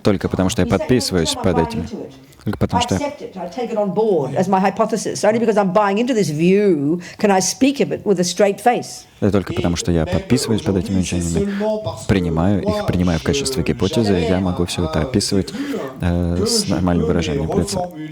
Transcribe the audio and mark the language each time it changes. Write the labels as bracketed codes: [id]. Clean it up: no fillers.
[ru] только потому, что я подписываюсь под этим. Только [en] I [ru] потому, что [en] accept it. I take it on board as my hypothesis. Only because I'm buying into this view can I speak of it with a straight face. [ru] это только потому, что я подписываюсь под этими учениями, принимаю их, принимаю в качестве гипотезы, я могу все это описывать с нормальным выражением лица.